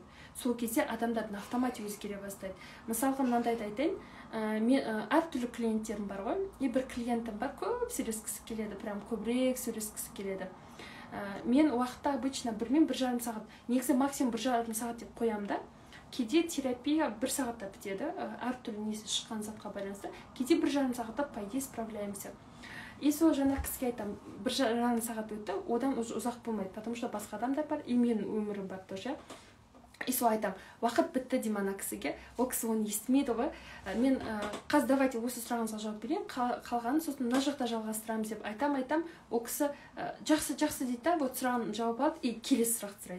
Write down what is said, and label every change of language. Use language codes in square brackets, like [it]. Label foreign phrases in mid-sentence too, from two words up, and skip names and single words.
[kk] Сол кезде адамдардың автомат өзгере бастайды. Мысалға мынандайды айтайын, мен әртүрлі клиенттерім бар ғой, и бір клиентім бар, көп сөйлескісі келеді, прям көбірек сөйлескісі келеді. Мен уақытта обычно 1-1,5 сағат, негізі максимум 1,5 сағат деп қоям да. Кейде терапия 1 сағатта бітеді, әртүрлі несі шыққан затқа байланысты. Кейде 1,5 сағатта [ru] по идее справляемся. [kk] И сол жаңа кісіге айтам, 1,5 сағат өтті, одан ұзақ болмайды, [ru] потому что [kk] басқа адамдар бар, и менің өмірім бар тоже. И сол айтам, уақыт бітті деймін ана кісіге, ол кісі оны естімейді ғой. Мен қазір давайте осы сұрағыңызға жауап берейін, қалғанын сосын мына жақта жалғастырамыз деп айтам, ол кісі жақсы дейді да, вот сұрағын жауап алады и келесі сұрақ сұрайды.